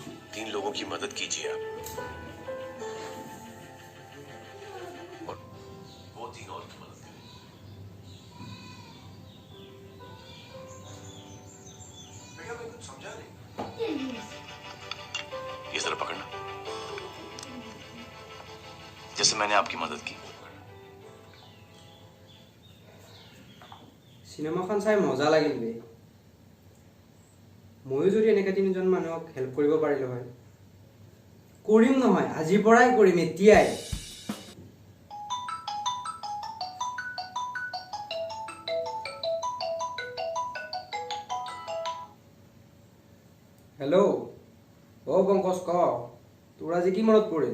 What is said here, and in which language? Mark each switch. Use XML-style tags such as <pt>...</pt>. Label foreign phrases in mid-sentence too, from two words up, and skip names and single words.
<hi>3 लोगों की मदद कीजिए आप और वो 3 और की मदद करें। भैया मैं कुछ समझा नहीं। ये जरा पकड़ना, जैसे मैंने आपकी मदद की।</hi> <as>সিনেমাখন চাই মজা লাগিল বে ময়ো যদি এনেকৈ তিনিজন মানুহক হেল্প কৰিব পাৰিলো হয় কৰিম নহয় আজিৰ পৰাই কৰিম এতিয়াই হেল্ল' অ পংকজ ক তোৰ আজি কি মনত পৰিল</as>